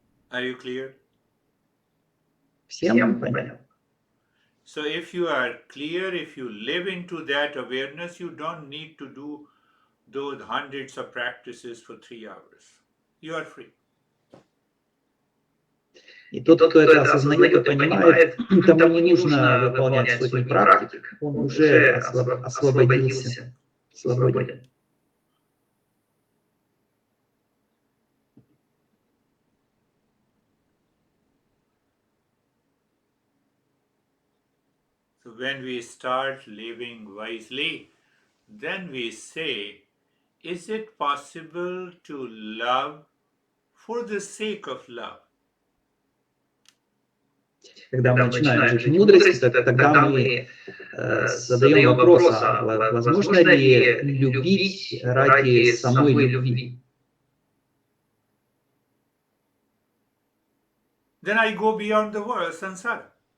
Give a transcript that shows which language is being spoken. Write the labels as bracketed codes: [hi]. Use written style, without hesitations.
[en] Are you clear? [ru] Всем понятно? [en] So if you are clear, if you live into that awareness, you don't need to do those hundreds of practices for 3 hours. You are free. [ru] И тот, кто это осознает и понимает, тому не нужно выполнять сотни практик, он уже освободился, свободен. [en] So when we start living wisely, then we say, is it possible to love for the sake of love? [ru] Когда мы начинаем жить в мудрости, тогда мы задаем вопрос, а возможно ли любить ради самой любви? [en] Then I go beyond the world, samsara.